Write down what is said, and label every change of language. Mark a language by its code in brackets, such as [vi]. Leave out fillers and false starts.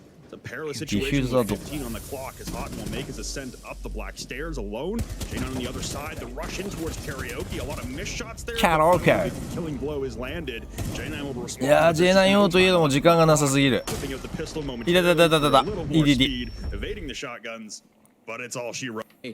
[en] The perilous situation with 15 on the clock as Houghton will make his ascent up the black stairs alone. J9 on the other side, the rush in towards Karaoke. A lot of missed shots there. Karaoke. Killing blow is landed. J9 will respond. [ja] いやー J9 用といえども時間がなさすぎる。いだだだだだだ。いりり。 [en] Evading the shotguns, but it's all she wrote.